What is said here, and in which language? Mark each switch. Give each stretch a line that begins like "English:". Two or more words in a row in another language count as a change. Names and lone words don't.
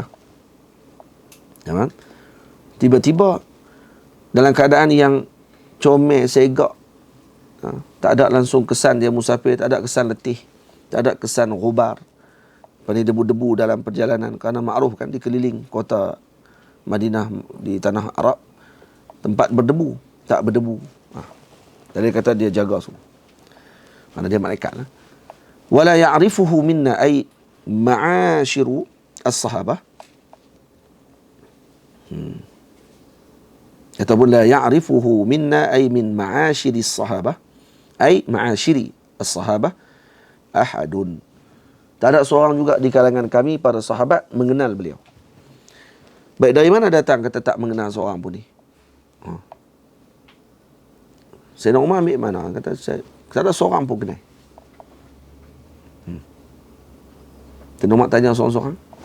Malay: Jangan tiba-tiba dalam keadaan yang comel, segak, tak ada langsung kesan dia musafir, tak ada kesan letih, tak ada kesan ghubar, pada debu-debu dalam perjalanan. Kerana makruf kan dikeliling kota Madinah di tanah Arab, tempat berdebu, tak berdebu. Jadi kata dia jaga semua. Kerana dia malaikat lah.
Arabic: ولا يعرفه منا أي معاشر الصحابة. Ataupun لا يعرفه منا أي من معاشر الصحابة. أي معاشر الصحابة أحد.
Malay: Tak ada seorang juga di kalangan kami para sahabat mengenal beliau. Baik, dari mana datang kata tak mengenal seorang pun ni? Sayyidina Umar ambil mana? Kata tak ada seorang pun kenal. Sayyidina Umar tanya seorang-seorang.